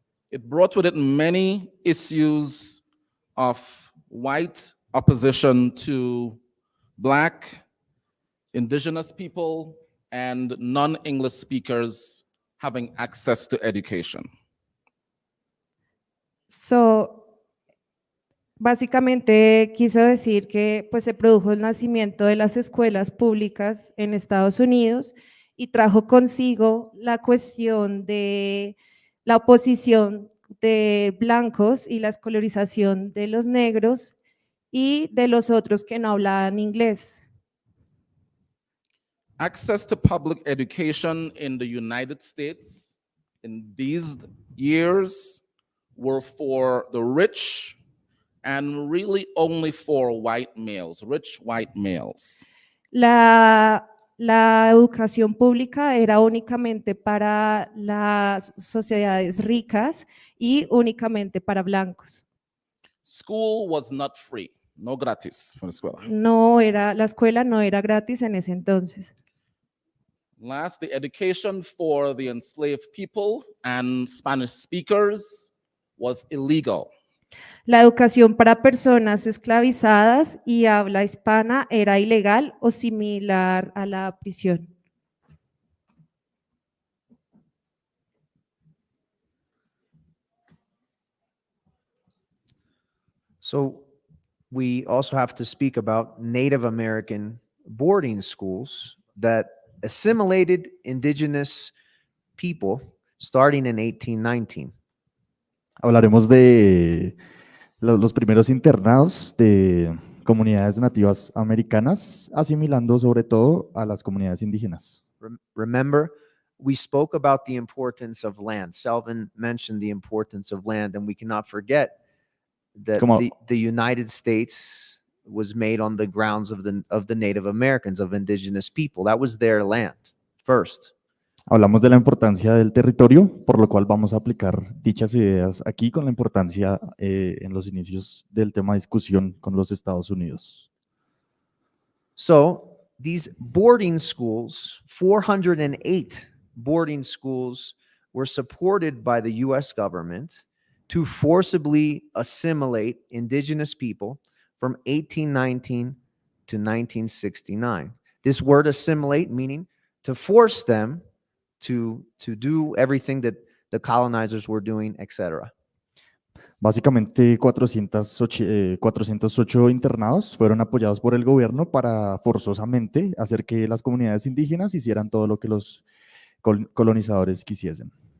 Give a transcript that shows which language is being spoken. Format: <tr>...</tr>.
<en>It brought with it many issues of white opposition to Black, indigenous people, and non-English speakers having access to education.</en> <es>Básicamente quiso decir que pues, se produjo el nacimiento de las escuelas públicas en Estados Unidos y trajo consigo la cuestión de la oposición de blancos y la escolarización de los negros y de los otros que no hablaban inglés.</es> <en>Access to public education in the United States in these years were for the rich and really only for white males, rich white males.</en> <es>La educación pública era únicamente para las sociedades ricas y únicamente para blancos.</es> <en>School was not free,</en> <es>no gratis</es> <en>for the</en> <es>escuela. La escuela no era gratis en ese entonces.</es> <en>Last, the education for the enslaved people and Spanish speakers was illegal.</en> <es>La educación para personas esclavizadas y habla hispana era ilegal o similar a la prisión.</es> <en>So we also have to speak about Native American boarding schools that assimilated indigenous people starting in 1819.</en> <es>Hablaremos de los primeros internados de comunidades nativas americanas, asimilando sobre todo a las comunidades indígenas.</es> <en>Remember, we spoke about the importance of land. Selvin mentioned the importance of land, and we cannot forget that the United States was made on the grounds of the Native Americans, of indigenous people. That was their land first.</en> <es>Hablamos de la importancia del territorio, por lo cual vamos a aplicar dichas ideas aquí con la importancia en los inicios del tema de discusión con los Estados Unidos.</es> <en>So, these boarding schools, 408 boarding schools, were supported by the US government to forcibly assimilate indigenous people from 1819 to 1969. This word assimilate meaning to force them to do everything that the colonizers were doing, etc.</en> <es>Básicamente 408 internados fueron apoyados por el gobierno para forzosamente hacer que las comunidades indígenas hicieran todo lo que los colonizadores quisiesen.</es>